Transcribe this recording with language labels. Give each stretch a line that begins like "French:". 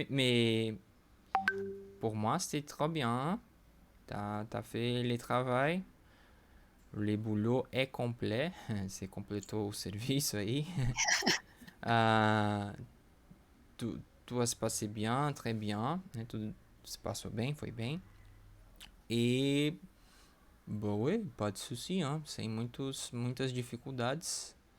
French: Mais pour moi, c'était trop bien. T'as fait le travail. Le boulot est complet. C'est
Portuguese: completo o serviço aí.
French: Ah, tout va se passer bien, très bien.
Portuguese: Né? Tudo se passou bem, foi bem. E, bom,
French: ouais, pas de souci, hein?
Portuguese: Sem muitas dificuldades.